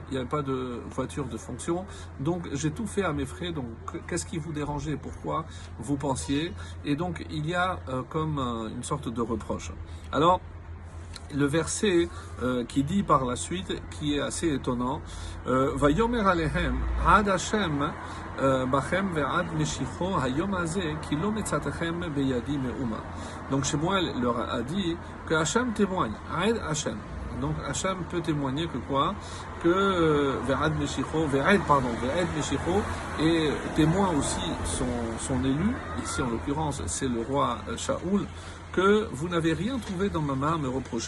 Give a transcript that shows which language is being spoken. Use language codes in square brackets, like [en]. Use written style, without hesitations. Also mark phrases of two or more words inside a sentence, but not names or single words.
[fr] Il n'y avait pas de voiture de fonction. Donc, j'ai tout fait à mes frais. Donc, qu'est-ce qui vous dérangeait? Pourquoi vous pensiez? Et donc, il y a comme une sorte de reproche. Alors, le verset qui dit par la suite, qui est assez étonnant, [he] ויאמר אליהם עד השם בכם ועד משיחו היום הזה כי לא מצאתם בידי מאומה. [fr] Donc Shemuel leur a dit que Hashem témoigne, [he] עד השם. [fr] Donc Hashem peut témoigner que quoi? Que [he] ועד משיחו [fr] et témoin aussi son élu, ici en l'occurrence c'est le roi Shaoul, que vous n'avez rien trouvé dans ma main à me reprocher.